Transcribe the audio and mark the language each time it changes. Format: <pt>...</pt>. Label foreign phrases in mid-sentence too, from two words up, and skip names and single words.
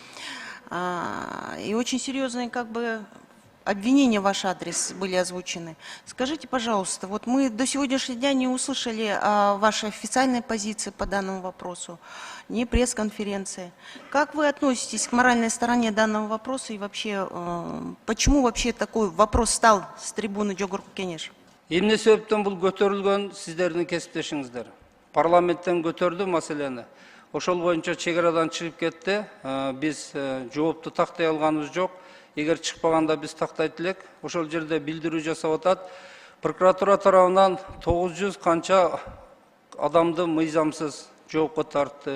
<ru>И очень серьезные, обвинения в ваш адрес были озвучены. Скажите, пожалуйста, вот мы до сегодняшнего дня не услышали вашей официальной позиции по данному вопросу, ни пресс-конференции. Как вы относитесь к моральной стороне данного вопроса и вообще, почему вообще такой вопрос стал с трибуны Жогорку Кеңеш?</ru> <ky>Эмне себептен бул көтөрүлгөн сиздердин кесиптешиңиздер. Парламенттен көтөрдү маселени. Ошол боюнча чек арадан чыгып кетти. Биз жоопту тактай алганыбыз жок. Эгер чыкпаганда биз тактайт элек. Ошол жерде билдирүү жасап атат. Прокуратура тарабынан 900 канча адамды мыйзамсыз жоопко тартты.</ky>